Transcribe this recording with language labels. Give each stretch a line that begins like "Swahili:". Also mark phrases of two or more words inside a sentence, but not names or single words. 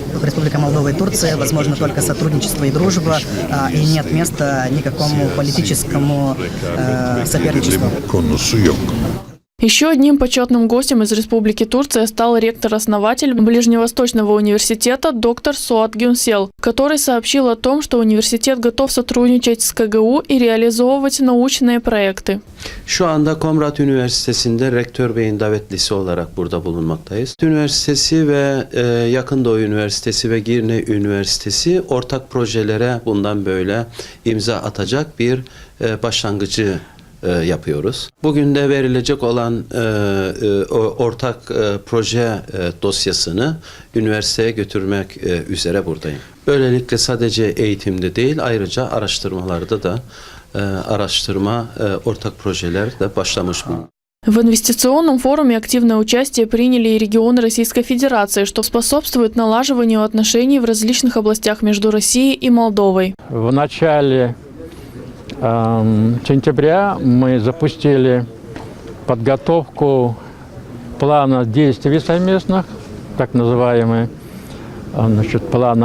Russian: Республика Молдова и Турция, возможно, только сотрудничество и дружба, и нет места никакому политическому соперничеству. Еще одним почетным гостем из Республики Турция стал ректор-основатель Ближневосточного университета доктор Суат Гюнсел, который сообщил о том, что университет готов сотрудничать с КГУ и реализовывать научные проекты.
Turkish: Şu anda Komrat Üniversitesi'nde Rektör Bey'in davetlisi olarak burada bulunmaktayız. Üniversitesi ve Yakın Doğu Üniversitesi ve Girne Üniversitesi ortak projelere bundan böyle imza atacak bir başlangıcı yapıyoruz. Bugün de verilecek olan ortak proje dosyasını üniversiteye götürmek üzere buradayım. Böylelikle sadece eğitimde değil, ayrıca araştırmalarda da ortak projeler de başlamış bu.
Russian: В инвестиционном форуме активное участие приняли и регионы Российской Федерации, что способствует налаживанию отношений в различных областях между Россией и Молдовой. В начале сентября мы запустили подготовку плана действий совместных, так называемый план